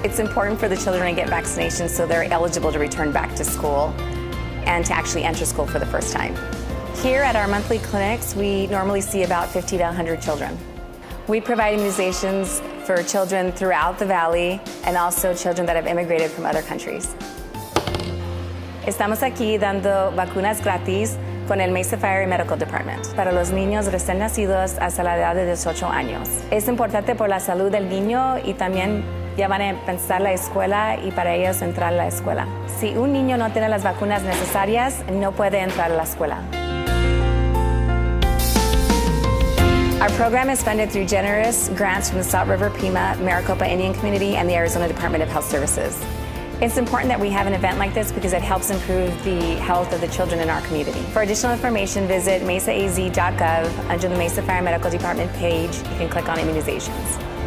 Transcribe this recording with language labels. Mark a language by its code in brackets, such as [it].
[en] It's important for the children to get vaccinations so they're eligible to return back to school and to actually enter school for the first time. Here at our monthly clinics, we normally see about 50 to 100 children. We provide immunizations for children throughout the valley and also children that have immigrated from other countries. [es] Estamos aquí dando vacunas gratis con el Mesa Fire Medical Department para los niños recién nacidos hasta la edad de 18 años. Es importante por la salud del niño y también ya van a empezar la escuela y para ellos entrar a la escuela. Si un niño no tiene las vacunas necesarias, no puede entrar a la escuela. [en] Our program is funded through generous grants from the Salt River Pima, Maricopa Indian Community, and the Arizona Department of Health Services. It's important that we have an event like this because it helps improve the health of the children in our community. For additional information, visit mesaaz.gov. Under the Mesa Fire Medical Department page, you can click on immunizations.